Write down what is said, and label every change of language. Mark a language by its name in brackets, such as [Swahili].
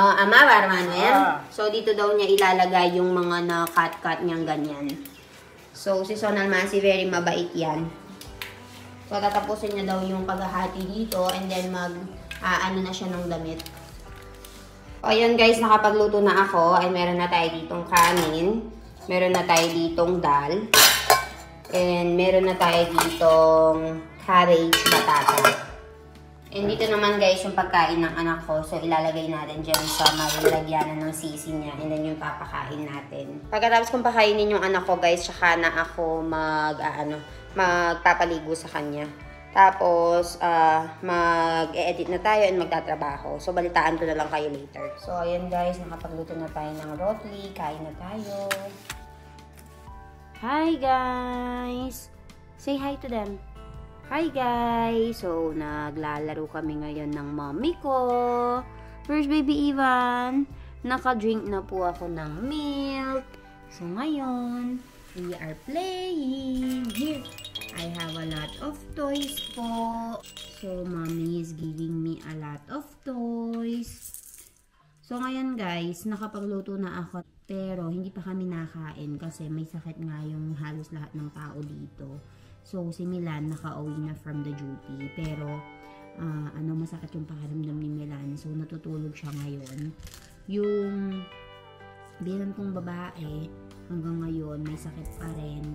[Filipino] Barwan, So, dito daw niya ilalagay yung mga na-cut-cut niyang ganyan. So, si Sonal Masi, very mabait yan. So, tatapusin niya daw yung paghahati dito and then ano na siya ng damit. O, ayan guys, nakapagluto na ako. And meron na tayo ditong kanin. Meron na tayo ditong dal. And meron na tayo ditong cabbage batata. And dito naman guys yung pagkain ng anak ko. So ilalagay natin dyan sa malagyanan ng sisi niya. And then yung papakain natin. Pagkatapos kong pakainin yung anak ko guys, tsaka na ako magpapaligo sa kanya. Tapos mag-e-edit na tayo and magtatrabaho. So balitaan ko na lang kayo later. So ayan guys, nakapagluto na tayo ng rotli. Kain na tayo. [English] Hi guys! Say hi to them. Hi guys! [Filipino] So, naglalaro kami ngayon ng mommy ko. [English] Where's baby Ivan? [Filipino] Naka-drink na po ako ng milk. [English] So, ngayon, we are playing. Here, I have a lot of toys po. So, mommy is giving me a lot of toys. [Filipino] So, ngayon guys, nakapagluto na ako. Pero, hindi pa kami nakain kasi may sakit nga yung halos lahat ng tao dito. So, si Milan, naka-uwi na from the duty. Pero, masakit yung pakiramdam ni Milan. So, natutulog siya ngayon. Yung bilang kong babae, hanggang ngayon, may sakit pa rin.